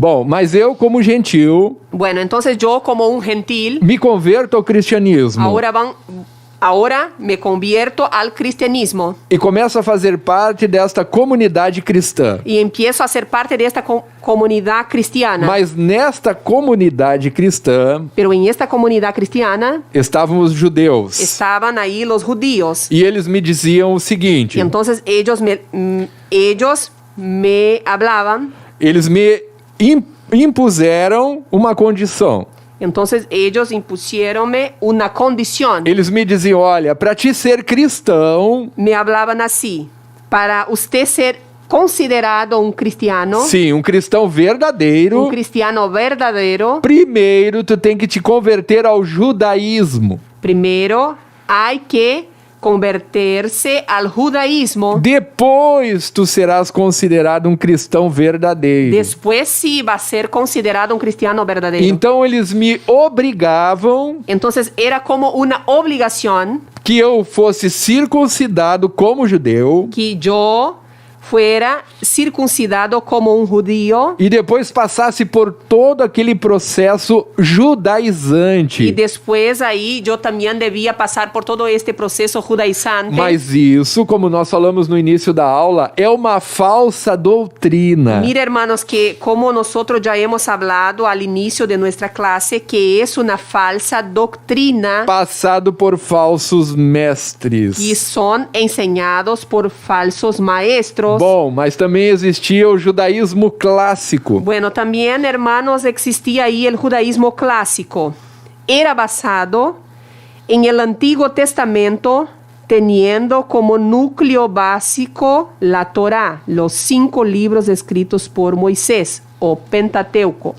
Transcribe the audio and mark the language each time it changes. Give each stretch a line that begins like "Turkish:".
Portuguese: Bom, mas eu, como gentil,
Spanish: Bueno, entonces yo como un gentil,
Portuguese: me converto ao cristianismo
Spanish: ahora me convierto al cristianismo
Portuguese: e começo a fazer parte desta comunidade cristã.
Spanish: y empiezo a ser parte de esta comunidad cristiana.
Portuguese: Mas nesta comunidade cristã
Spanish: Pero en esta comunidad cristiana
Portuguese: estavam os judeus.
Spanish: estaban ahí los judíos.
Portuguese: E eles me diziam o seguinte:
Spanish: Y entonces ellos me hablaban.
Portuguese: eles me impuseram uma condição.
Spanish: Entonces ellos impusieronme una condición.
Portuguese: Eles me diziam: olha, para ti ser cristão,
Spanish: Me hablaban así: para usted ser considerado un cristiano,
Portuguese: sim, um cristão verdadeiro,
Spanish: un cristiano verdadero,
Portuguese: primeiro tu tem que te converter ao judaísmo.
Spanish: primero hay que convertirse al judaísmo.
Portuguese: Depois tu serás considerado um cristão verdadeiro.
Spanish: Después sí va a ser considerado un cristiano verdadero.
Portuguese: Então eles me obrigavam
Spanish: Entonces era como una obligación
Portuguese: que eu fosse circuncidado como judeu
Spanish: que yo fuera circuncidado como un judío
Portuguese: e depois passasse por todo aquele processo judaizante.
Spanish: y después ahí yo también debía pasar por todo este proceso judaizante.
Portuguese: Mas isso, como nós falamos no início da aula, é uma falsa doutrina.
Spanish: Mira, hermanos, que como nosotros ya hemos hablado al inicio de nuestra clase, que es una falsa doctrina
Portuguese: Passado por falsos mestres.
Spanish: y son enseñados por falsos maestros.
Portuguese: Bom, mas também existia o judaísmo clássico.
Spanish: Bueno, también, hermanos, existía ahí el judaísmo clásico. Era basado en el Antiguo Testamento, teniendo como núcleo básico la Torá, los 5 libros escritos por Moisés, o Pentateuco.